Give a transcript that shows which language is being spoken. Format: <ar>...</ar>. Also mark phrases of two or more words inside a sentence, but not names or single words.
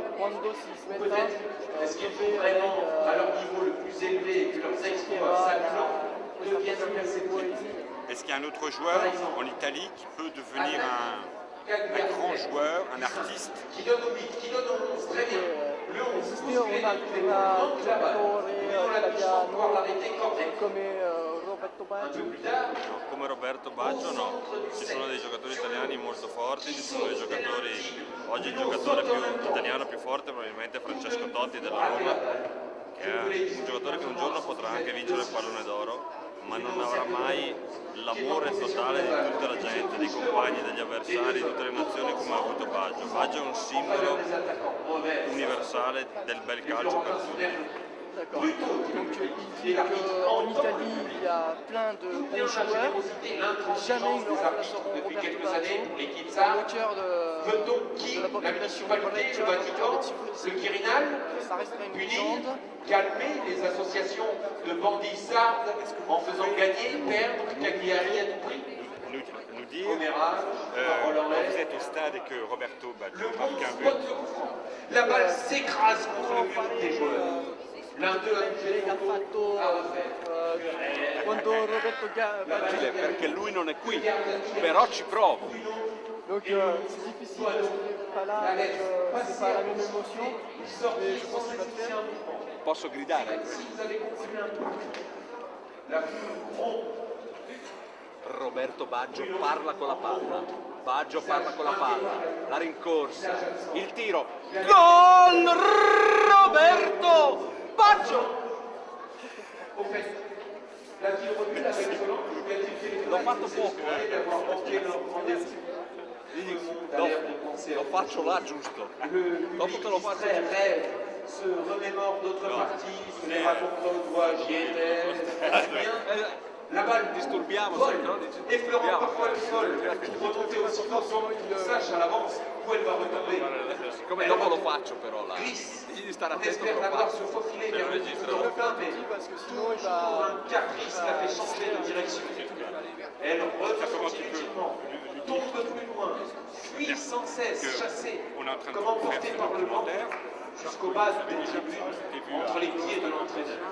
<fr>Peut-être est-ce qu'ils jouent vraiment à leur niveau le plus élevé et que leurs exploits s'accumulent deviennent imperceptibles? Est-ce qu'il y a un autre joueur en Italie qui peut devenir un grand joueur, un artiste? Qui donne au 8, qui donne au 11, très bien. Le 11,</fr> <it>Esiste un altro giocatore italiano come Roberto Baggio? No, come Roberto Baggio no, ci sono dei giocatori italiani molto forti, ci sono dei giocatori, oggi il giocatore italiano più forte probabilmente è Francesco Totti della Roma, che è un giocatore che un giorno potrà anche vincere il pallone d'oro, ma non avrà mai l'amore totale di tutta la gente, dei compagni, degli avversari, di tutte le nazioni come ha avuto Baggio. Baggio è un simbolo universale del bel calcio per tutti.</it> <fr>D'accord. Donc il dit qu'en Italie, il y a plein de bons joueurs, jamais ils ne remplaceront Roberto Baggio, le cœur de la population de Brescia, le cœur des Quirinal, ça resterait une légende. Calmer les associations de bandits sardes en faisant gagner, perdre Cagliari à tout prix. Nous dire, quand vous êtes au stade et que Roberto Baggio marque un but. La balle s'écrase contre le mur des joueurs. L'un d'eux a touché le poteau à refaire.</fr> <it>Quando Roberto Baggio... Perché lui non è qui, però ci provo.</it> <fr>Donc c'est difficile parce qu'il n'est pas là, c'est pas la même émotion, mais je pense qu'il va le faire.</fr> <it>Posso gridare? Roberto Baggio parla con la palla. Baggio parla con la palla. La rincorsa. Il tiro. Gol! Roberto Baggio! L'ho fatto poco, lo faccio là giusto. Dopo te lo faccio giusto.</it> <fr>Se remémore d'autres parties, se les raconte au doigt, j'y étais. La balle vole, effleurant parfois le sol, pour remonter aussi fortement qu'on sache à l'avance où elle va retomber.</fr> <it>Siccome dopo lo faccio però là, devi stare</it> <fr>On</fr> <it>attento che</it> <fr>espère</fr> <it>lo</it> <fr>l'avoir</fr> <it>faccio.</it> <fr>se faufiler vers le but de Robin, mais toujours un caprice la fait changer de direction. Elle revient inutilement, tombe plus loin, fuit sans cesse, chassée, comme emportée par le vent, jusqu'au bas de la tribune, entre les pieds de l'entraîneur.</fr>